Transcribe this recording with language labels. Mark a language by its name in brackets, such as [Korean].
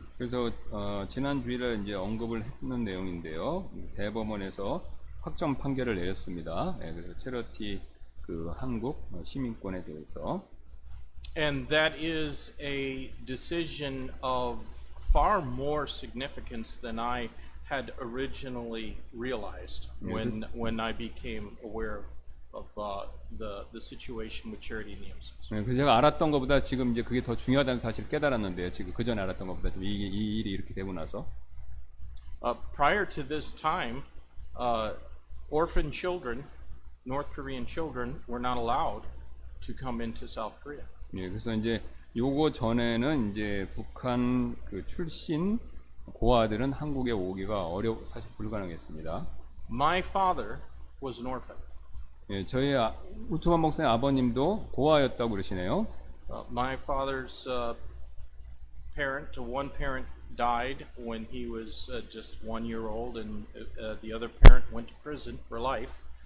[Korean] 그래서 지난 주일에 이제 언급을 했는 내용인데요. 대법원에서 확정 판결을 내렸습니다. 네, 그래서 체러티 그 한국 시민권에 대해서. [English] And that is a decision of far more significance than I had originally realized when I became aware of the situation with charity in the MCs. [Korean] 네, 그래서 제가 알았던 것보다 지금 이제 그게 더 중요하다는 사실을 깨달았는데요. 지금 그 전에 알았던 것보다 지금 이 일이 이렇게 되고 나서. [English] Prior to this time, orphan children, North Korean children, were not allowed to come into South Korea. [Korean] 예, 그래서 이제 요거 전에는 이제 북한 그 출신 고아들은 한국에 오기가 사실 불가능했습니다. [English] My father was an orphan. [Korean] 예, 저희 우트만 목사님 아버님도 고아였다고 그러시네요. [English] My father's one parent died when he was just 1 year old, and the other parent went to prison for life.